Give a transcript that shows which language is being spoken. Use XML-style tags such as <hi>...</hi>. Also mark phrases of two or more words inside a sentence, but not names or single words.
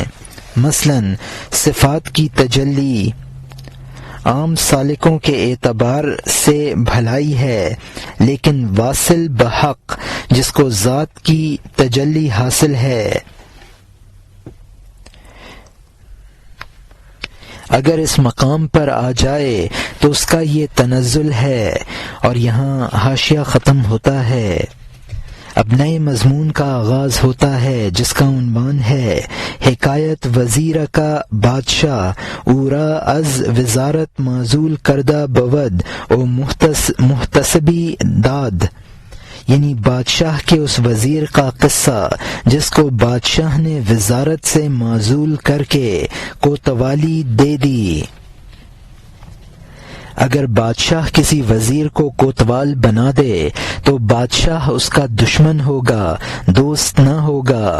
<ur>مثلا صفات کی تجلی عام سالکوں کے اعتبار سے بھلائی ہے، لیکن واصل بحق جس کو ذات کی تجلی حاصل ہے اگر اس مقام پر آ جائے تو اس کا یہ تنزل ہے۔ اور یہاں حاشیہ ختم ہوتا ہے۔ اب نئے مضمون کا آغاز ہوتا ہے جس کا عنوان ہے حکایت وزیر کا</ur> <fa>بادشاہ اورا از وزارت معزول کردہ بود او محتسبی داد،</fa> <ur>یعنی بادشاہ کے اس وزیر کا قصہ جس کو بادشاہ نے وزارت سے معزول کر کے کوتوالی دے دی۔ اگر بادشاہ کسی وزیر کو کوتوال بنا دے تو بادشاہ اس کا دشمن ہوگا، دوست نہ ہوگا۔</ur>